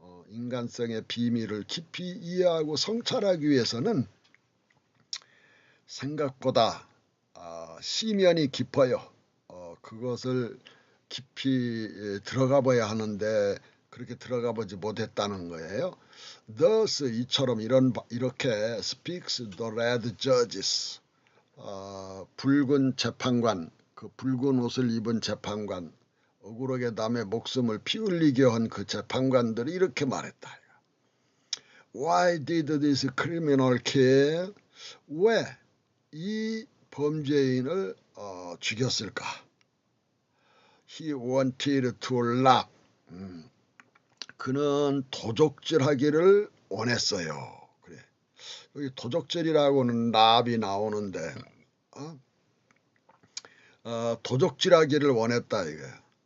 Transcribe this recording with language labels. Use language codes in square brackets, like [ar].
[ko] 인간성의 비밀을 깊이 이해하고 성찰하기 위해서는 생각보다 시면이 깊어요. 그것을 깊이 들어가 봐야 하는데 그렇게 들어가 보지 못했다는 거예요. [en] Thus [ko] 이처럼 이렇게 [en] speaks the red judges. [ko] 붉은 재판관, 그 붉은 옷을 입은 재판관, 억울하게 남의 목숨을 피 흘리게 한 그 재판관들이 이렇게 말했다. [en] Why did this criminal kill? [ko] 왜 이 범죄인을 죽였을까? [en] He wanted to rob. [ko] 그는 도적질하기를 원했어요. 그래. 여기 도적질이라고는 랍이 나오는데 도적질하기를 원했다 이거야.